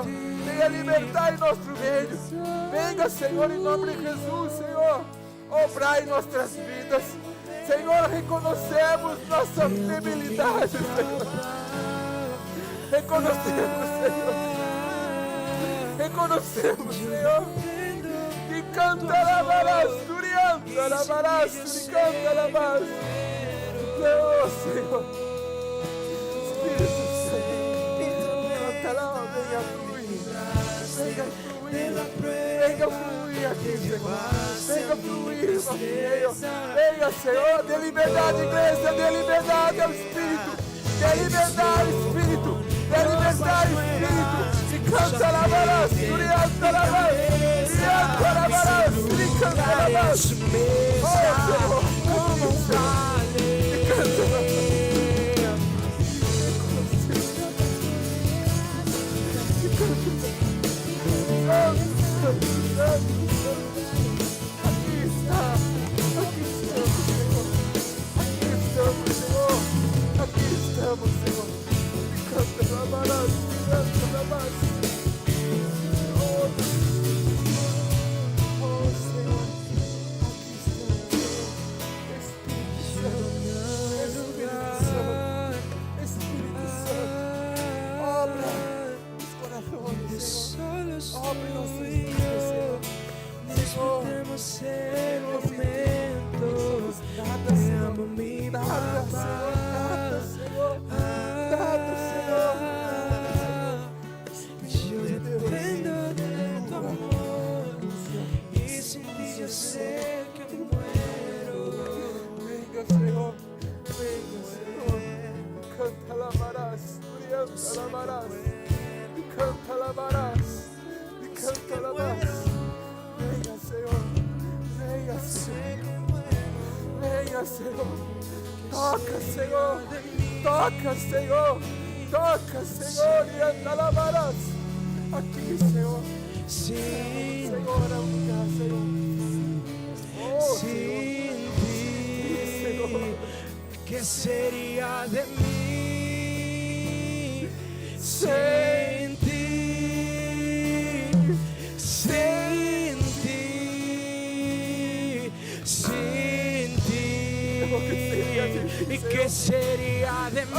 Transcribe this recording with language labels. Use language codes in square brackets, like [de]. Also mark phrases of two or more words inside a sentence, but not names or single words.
[pt] Venha libertar em nosso meio. Venha, Senhor, em nome de Jesus, Senhor. Obrar em nossas vidas. Senhor, reconhecemos nossa debilidade, Senhor. Reconhecemos, Senhor. Reconhecemos, Senhor. E canta la barás, durianta la barás, e canta la barás. Oh, Senhor. Espírito Santo, canta lá, venha fluir. Venha fluir. Venha fluir aqui, Senhor. Venha fluir, nosso meio. Venha, Senhor, dê liberdade, igreja, dê liberdade ao Espírito. Dê liberdade, Espírito. Dê liberdade, Espírito. E canta la barás, durianta la barás. Durianta la barás, e canta la barás. Oh, Senhor, como um vale. E canta la barás. Aqui estamos, Senhor. Aqui estamos, Senhor. E canta la barás, canta la barás. Oh, Senhor. Aqui estamos. Espírito Santo. Obra os corações, Senhor. Obre nossos vidas, Senhor. [es] disfrutemos el momento. Te amo mi papá. Yo dependo de tu amor y sin ti yo sé que muero. Venga, Senhor. Venga, [pt] Senhor. Canta la barás, canta la barás. Canta la barás. Canta la barás. Venha, Senhor. Venha, Senhor. Venha, Senhor. Toca, Senhor. Toca, Senhor. Toca, Senhor. E anda la barás. Aqui, Senhor. [es] Sin, [pt] Senhor, é o lugar, Senhor. Oh, [es] sin [pt] Senhor. [es] ti, ¿qué sería de mí? Sin ti, sin ti, sin ti. ¿Y qué sería de mí?